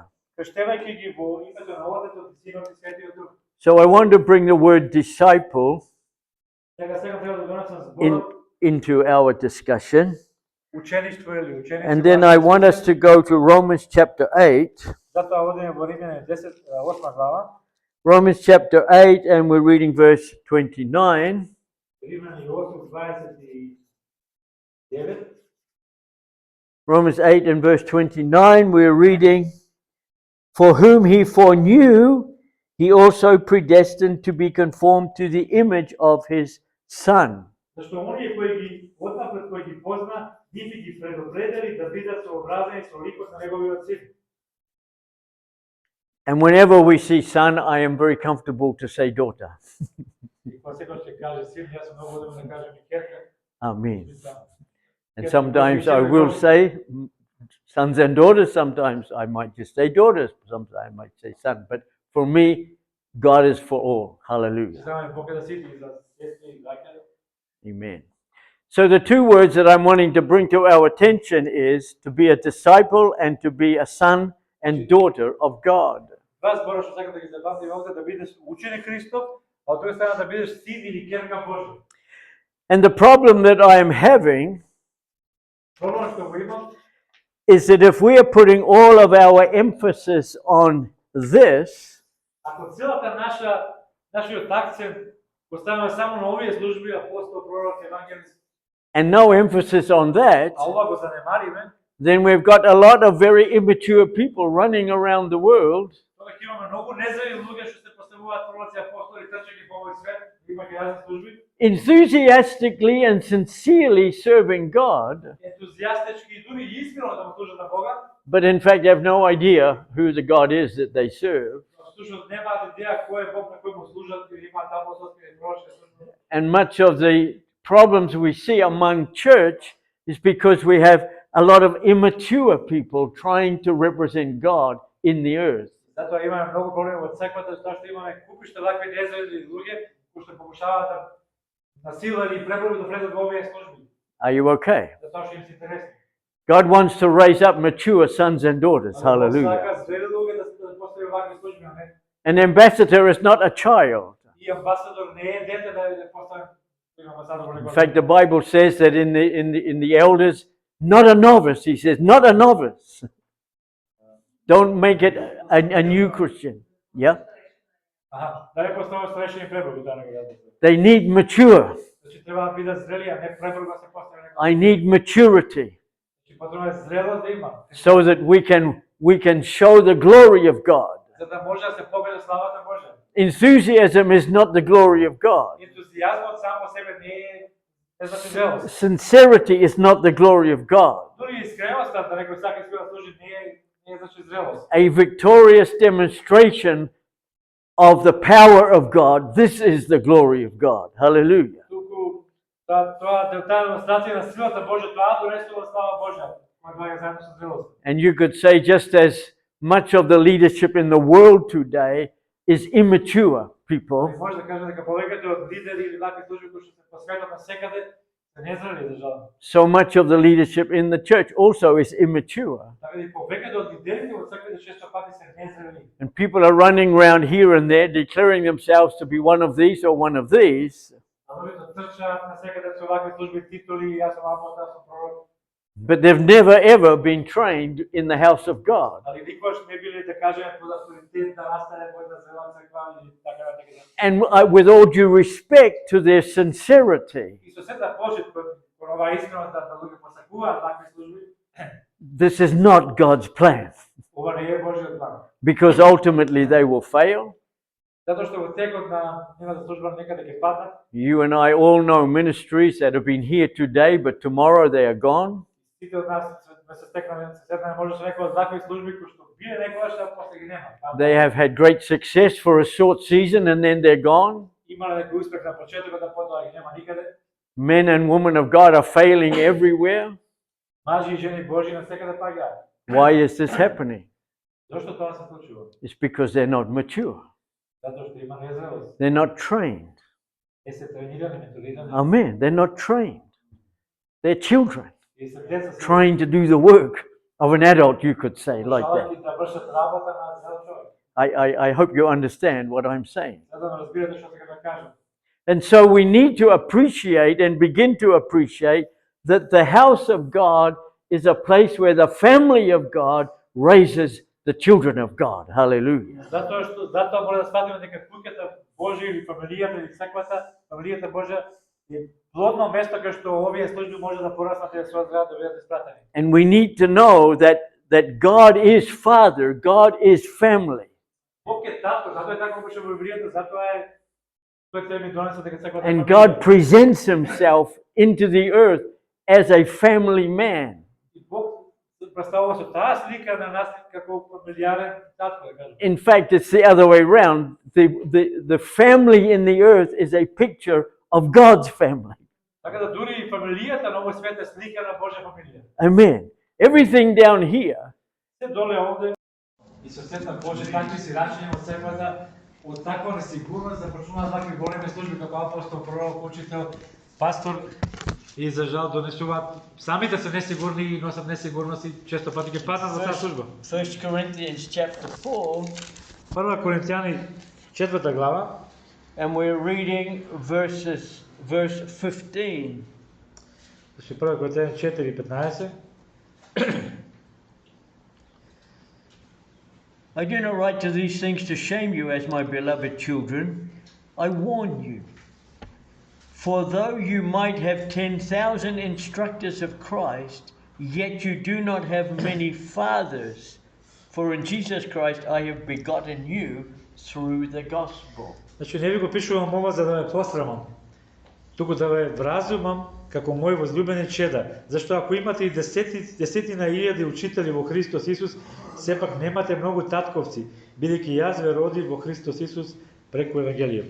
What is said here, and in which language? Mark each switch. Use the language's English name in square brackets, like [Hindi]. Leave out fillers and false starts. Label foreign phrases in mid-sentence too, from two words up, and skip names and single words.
[Macedonian] крштевајќи ги во името на Отецот и Синот и Светиот Дух. [English] So I want to bring the word disciple [Macedonian] Сега треба да донесам зборот [English] into our discussion. [Macedonian] учеништво или ученици. [English] And then I want us to go to Romans chapter 8. [Macedonian] Затоа одиме во Римјани 8 глава. [English] Romans chapter 8, and we're reading verse 29. [Macedonian] Римјани 8:29. [English] Romans 8 and verse 29, we're reading, for whom He foreknew, He also predestined to be conformed to the image of His Son. [Macedonian] Зашто оние кои ги отнапред кои ги позна, нив ги предопредели да бидат сообразени со ликот на неговиот син. [English] And whenever we see son, I am very comfortable to say daughter. [Macedonian] И кога секој ќе каже син, јас сум многу удобно да кажам и керка. [English] Amen. And sometimes I will say sons and daughters, sometimes I might just say daughters, sometimes I might say son. But for me, God is for all. Hallelujah. [Macedonian] Само Бог е за сите и за сестри и браќа. [English] Amen. So the two words that I'm wanting to bring to our attention is to be a disciple and to be a son and daughter of God. [Macedonian] Два збора што сакам да ги запамтим овде, да бидеш ученик Христов, а од друга страна да бидеш син или керка Божја. [English] And the problem that I am having [Macedonian] Проблемот што го имам [English] is that if we are putting all of our emphasis on this, [Macedonian] ако целата нашиот акцент го ставаме само на овие служби, апостол, пророк, евангелист, [English] and no emphasis on that, [Macedonian] а ова го занемариме, [English] then we've got a lot of very immature people running around the world [Macedonian] тоа ќе имаме многу незрели луѓе што се поставуваат пророци, апостоли, трчајќи по овој свет, имајќи разни служби, [English] enthusiastically and sincerely serving God, [Macedonian] ентузијастички и дури искрено да му служат на Бога, [English] but in fact have no idea who the God is that they serve. [Macedonian] но всушност немаат идеја кој е Бог на кој му служат или имаат апостолски или пророчки служби. [English] And much of the problems we see among church is because we have a lot of immature people trying to represent God in the earth. [Macedonian] Затоа имаме многу проблеми во црквата, затоа што имаме купиште вакви незрели луѓе кои што покушаваат да насила или пребројно да влезат во овие служби. [English] Are you okay? [Macedonian] Затоа што им се интересни. [English] God wants to raise up mature sons and daughters. Hallelujah. [Macedonian] Сака зрели луѓе да постави вакви служби, а не. [English] An ambassador is not a child. [Macedonian] И амбасадор не е дете да постави амбасадор во [English] In [Macedonian] него. [English] fact, the Bible says that in the elders, not a novice. He says, not a novice. Don't make it a new Christian. Yeah? [Macedonian] Аха, да не постави старешни преброј, да не го јадат. [English] They need mature. [Macedonian] Значи треба да бидат зрели, а не пребрзо да се постане некој. [English] I need maturity [Macedonian] Значи потребно е зрелост да има, [English] so that we can show the glory of God. [Macedonian] за да може да се погледа славата Божја. [English] Enthusiasm is not the glory of God. [Macedonian] Ентузијазмот сам по себе не значи зрелост. [English] Sincerity is not the glory of God. [Macedonian] Дури искреноста да некој сака искрено да служи не значи зрелост. [English] A victorious demonstration of the power of God. This is the glory of God. Hallelujah. [Macedonian] Туку таа демонстрација на силата Божја, тоа донесува слава Божја, која доаѓа заедно со зрелост. [English] And you could say, just as much of the leadership in the world today is immature people, [Macedonian] Може да кажа дека повеќето од лидери или вакви служби кои што се посветат на секаде се незрели за жал. [English] so much of the leadership in the church also is immature. [Macedonian] Така и повеќето од лидерите во црквите често пати се незрели. [English] And people are running around here and there declaring themselves to be one of these or one of these, [Macedonian] А луѓето трчаат на секаде со вакви служби титули, јас сум апостол, јас сум пророк. [English] but they've never ever been trained in the house of God. [Macedonian] Али никогаш не били да кажеме под авторитет да настане во една зрела црква или така натаму. [English] And with all due respect to their sincerity, [Macedonian] И со сета почит кон оваа искреност да луѓе посакуваат вакви служби, [English] this is not God's plan, [Macedonian] ова не е Божјиот план. [English] because ultimately they will fail. [Macedonian] Затоа што во текот на нивната служба некаде ќе паднат. [English] You and I all know ministries that have been here today, but tomorrow they are gone. [Macedonian] Сите од нас се сетнаме може со некои од вакви служби кои што биле некогаш, а после ги нема. [English] They have had great success for a short season and then they're gone. [Macedonian] Имале некој успех на почетокот, а потоа ги нема никаде. [English] Men and women of God are failing everywhere. [Macedonian] Мажи и жени Божји на секаде паѓаат. [English] Why is this happening? [Macedonian] Зошто тоа се случува? [English] It's because they're not mature. [Macedonian] Затоа што има незрелост. [English] They're not trained. [Macedonian] Е се тренирани, менторирани. [English] Amen. They're not trained. They're children [Macedonian] И се деца се [English] trying to do the work of an adult, you could say, like that. [Macedonian] шалки да вршат работа на зрел човек. [English] I hope you understand what I'm saying. [Macedonian] За да ме разбирате што сакам да кажам. [English] And so we need to appreciate and begin to appreciate that the house of God is a place where the family of God raises the children of God. Hallelujah. [Macedonian] Затоа мора да сватиме дека куќата Божја или фамилијата или црквата, фамилијата Божја е плодно место кај што овие служби може да пораснат и да се развијат, да бидат испратени. [English] And we need to know that God is Father, God is family. [Macedonian] Бог е татко, затоа е така пише во Библијата, затоа е тој теми донесен дека црквата е [English] And [Macedonian] фамилија. [English] God presents himself into the earth as a family man. [Macedonian] И Бог се представува со таа слика на нас како фамилијарен татко, да кажам. [English] In fact, it's the other way around. The family in the earth is a picture of God's family. [Macedonian] Така да дури и фамилијата на овој свет е слика на Божја фамилија. [English] Amen. Everything down here [Macedonian] Се доле овде и со сета Божја такви си рачења во црквата, од таква несигурност започнуваат вакви големи служби како апостол, пророк, учител, пастор и за жал донесуваат самите се несигурни и носат несигурност и често пати ќе паднат во таа служба. [English] 1 Corinthians chapter 4, [Macedonian] Прва Коринтијани 4 глава, [English] and we're reading verse 15. [Macedonian] значи прва Коринтијани 4:15. [English] I do not write to these things to shame you as my beloved children. I warn you. For though you might have 10,000 instructors of Christ, yet you do not have many fathers. For in Jesus Christ I have begotten you through the gospel. [Macedonian] Значи не ви го пишувам ова за да ме посрамам, туку да ве вразумам како мои возлюбени чеда. Зашто ако имате и десетина илјади учители во Христос Исус, сепак немате многу татковци, бидејќи јас ве родив во Христос Исус преку Евангелието.